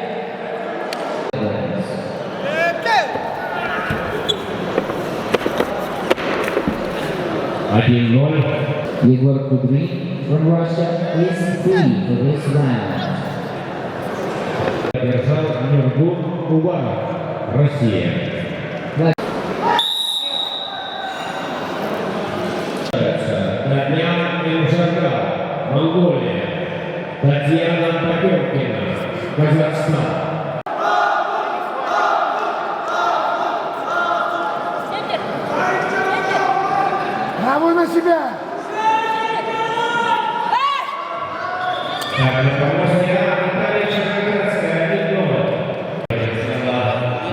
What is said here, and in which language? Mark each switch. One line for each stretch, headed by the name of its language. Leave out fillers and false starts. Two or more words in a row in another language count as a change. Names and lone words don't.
Russian: 1-0.
English: Егор Кудрин from Russia is free for this round.
Russian: Одержал Нургул Уваров, Россия. Татьяна Инжагал, Монголия. Татьяна Поперкина, Казахстан. Право на себя! Так, на помосте Наталья Черноградская, 1-0.